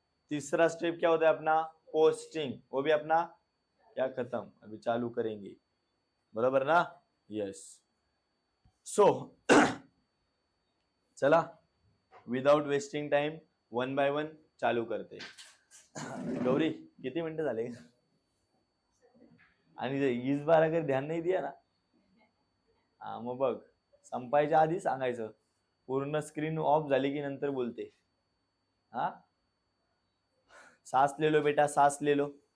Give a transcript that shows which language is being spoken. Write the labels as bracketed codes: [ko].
[hi] तीसरा स्टेप क्या होता है अपना? पोस्टिंग, वो भी अपना क्या खत्म। अभी चालू करेंगे, बराबर ना? यस। [en] So चला without wasting time 1 by 1 चालू करते। [mr] गौरी किती मिनिटं झाले? आणि [hi] इस बार अगर ध्यान [mr] नाही दिया ना, हा मग बघ संपायच्या आधी सांगायचं, पूर्ण स्क्रीन ऑफ झाली की नंतर बोलते। [hi] हा, सांस ले लो बेटा, सांस ले लो।